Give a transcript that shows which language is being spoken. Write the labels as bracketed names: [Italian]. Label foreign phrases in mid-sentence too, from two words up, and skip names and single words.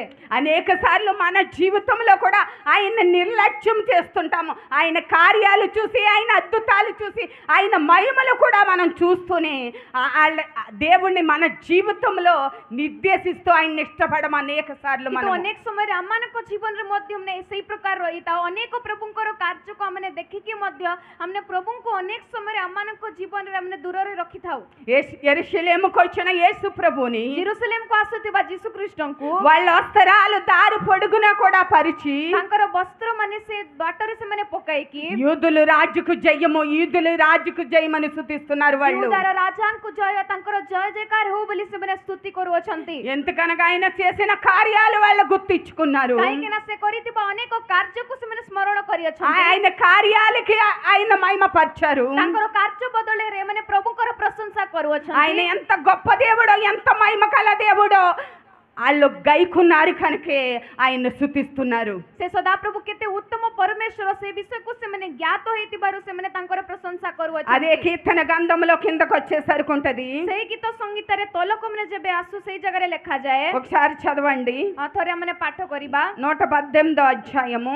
[Telugu] అనేక సార్లు మన జీవితంలో కూడా ఆయన నిర్లక్ష్యం చేస్తుంటాము. ఆయన కార్యాలు చూసి, ఆయన అద్భుతాలు చూసి, ఆయన మహిమలు కూడా మనం చూస్తూనే దేవుణ్ణి మన జీవితంలో నిర్దేశిస్తూ ఆయన ఇష్టపడము అనేక సార్లు [Odia] କିନ୍ତୁ [Telugu] మనం. [Odia] ଅନେକ ସମୟରେ ଆମମାନଙ୍କ ଜୀବନରେ ମଧ୍ୟ ଆମେ ସେଇ ପ୍ରକାର ରହିଥାଉ। ଅନେକ ପ୍ରଭୁଙ୍କର କାର୍ଯ୍ୟକୁ ଆମେ ଦେଖିକି ମଧ୍ୟ ଆମେ ପ୍ରଭୁଙ୍କୁ ଅନେକ ସମୟରେ ଆମମାନଙ୍କ ଜୀବନରେ ଆମେ ଦୂରରେ ରଖିଥାଉ। [Telugu] యెరూషలేముకు వచ్చిన యేసు ప్రభుని [Odia] ଜେରୁସାଲେମକୁ ଆସୁଥିବା ଯୀଶୁ ଖ୍ରୀଷ୍ଟଙ୍କୁ [Telugu] వాళ్ళ వస్త్రాలు దారి పొడుగున కూడా పరిచి [Odia] ତାଙ୍କର ବସ୍ତ୍ର ମାନେ ସେ ବାଟରେ ସେମାନେ ପକାଇକି [Telugu] యూదులు రాజుకు జయము, యూదులు రాజుకు జయమని స్తుతిస్తున్నారు వాళ్ళు. [Odia] యూదుల రాజాଙ୍କୁ ଜୟ, ତାଙ୍କର ଜୟ ଜୟକାର ହଉ ବୋଲି ସେମାନେ ସ୍ତୁତି କରୁଅଛନ୍ତି। [Telugu] ఎందుకనగా ఆయన చేసిన కార్యాలు వాళ్ళు గుర్తించుకున్నారు. [Odia] କାହିଁକି ନା ସେ କରିଥିବା ଅନେକ କାର୍ଯ୍ୟକୁ ସେମାନେ ସ୍ମରଣ କରିଅଛନ୍ତି। [Telugu] ఆయన కార్యాలకి ఆయన మహిమ పరిచారు. [Odia] ତାଙ୍କର କାର୍ଯ୍ୟ ବଦଳରେ ଏମାନେ ପ୍ରଭୁଙ୍କର ପ୍ରଶଂସା [Telugu] ఆయన [Odia] କରୁଅଛନ୍ତି। [Telugu] ఎంత గొప్ప దేవుడో, ఎంత మహిమ కల దేవుడో వాళ్ళు గైకున్నారు కనుకే ఆయన్ను స్తుతిస్తున్నారు. [Odia] ସେ ସଦାପ୍ରଭୁ କେତେ ଉତ୍ତମ ପରମେଶ୍ୱର ସେ ବିଷୟକୁ ସେମାନେ ଜ୍ଞାତ ହେଇଥିବାରୁ ସେମାନେ ତାଙ୍କର ପ୍ରଶଂସା [Telugu] అదే [Odia] କରୁଅଛନ୍ତି। [Telugu] కీర్తన గంధంలో కిందకు వచ్చేసరికి ఉంటది. [Odia] ସେଇ ଗୀତ ସଂଗୀତରେ ତଲକମାନେ ଯେବେ ଆସୁ ସେଇ ଜାଗାରେ ଲେଖାଯାଏ। [Telugu] ఒకసారి చదవండి. [Odia] ଥରେ ଆମେ ପାଠ କରିବା [Telugu] 118వ అధ్యాయము